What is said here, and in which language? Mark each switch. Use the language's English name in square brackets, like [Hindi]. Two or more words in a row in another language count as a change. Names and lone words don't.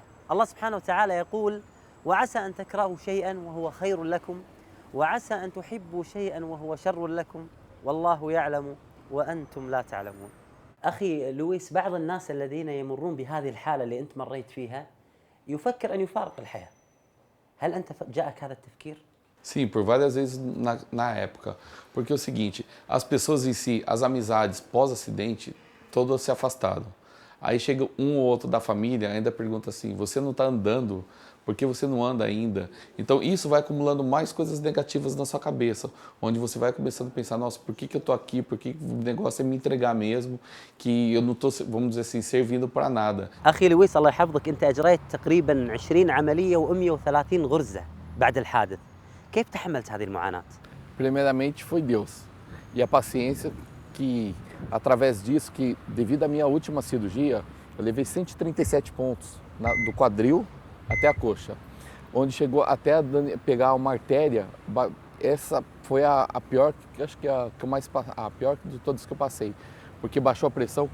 [Arabic] الله سبحانه وتعالى يقول: وعسى أن تكرهوا شيئا وهو خير لكم، وعسى أن تحبوا شيئا وهو شر لكم، والله يعلم وأنتم لا تعلمون. أخي لويس، بعض الناس الذين يمرون بهذه الحالة اللي أنت مريت فيها يفكر أن يفارق الحياة. هل أنت جاءك هذا التفكير؟ [Portuguese] Sim, por várias vezes na época. Porque é o seguinte, as pessoas em si, as amizades pós-acidente, todas se afastaram. Aí chega um ou outro da família, ainda pergunta assim, você não está andando Porque você não anda ainda. Então isso vai acumulando mais coisas negativas na sua cabeça, onde você vai começando a pensar, nossa, por que eu tô aqui? Por que o negócio é me entregar mesmo? Que eu não tô, vamos dizer assim, servindo para nada. [Arabic] أخي لويس الله يحفظك، أنت أجريت تقريبا 20 عملية و130 غرزة بعد الحادث. كيف تحملت هذه المعاناة؟ [Portuguese] Primeiramente foi Deus e a paciência que, através disso, que devido à minha última cirurgia, eu levei 137 pontos do quadril até a coxa, onde chegou até a pegar uma artéria. Essa foi a pior, acho que a pior de todas que eu passei, porque baixou a pressão.